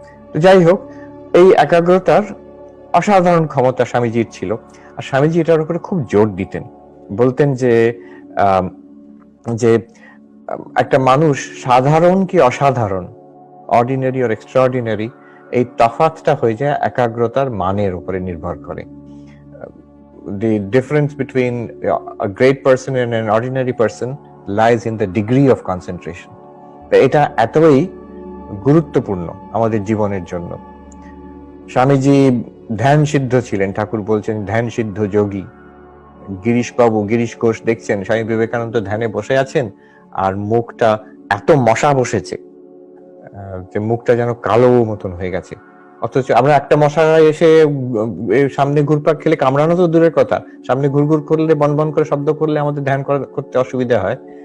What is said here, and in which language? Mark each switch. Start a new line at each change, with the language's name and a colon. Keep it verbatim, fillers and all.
Bangla: তো যাই হোক, এই একাগ্রতার অসাধারণ ক্ষমতা স্বামীজির ছিল। আর স্বামীজি এটার উপরে খুব জোর দিতেন, বলতেন যে যে একটা মানুষ সাধারণ কি অসাধারণ, অর্ডিনারি আর এক্সট্রাঅর্ডিনারি, এই তফাৎটা হয়ে যায় একাগ্রতার মানের উপরে নির্ভর করে।
English: The difference between a great person and an ordinary person lies in the degree of concentration.
Bangla: এটা এতই গুরুত্বপূর্ণ আমাদের জীবনের জন্য। স্বামীজি ধ্যান সিদ্ধ ছিলেন, ঠাকুর বলছেন ধ্যান সিদ্ধ যোগী। গিরিশবাবু, গিরিশ ঘোষ দেখছেন স্বামী বিবেকানন্দ ধ্যানে বসে আছেন আর মুখটা এত মশা বসেছে যে মুখটা যেন কালো মতন হয়ে গেছে, অথচ আমরা একটা মশা এসে সামনে ঘুরপাক খেলে কামড়ানো তো দূরের কথা, সামনে ঘুরঘুর করলে, বনবন করে শব্দ করলে আমাদের ধ্যান করতে অসুবিধা হয়।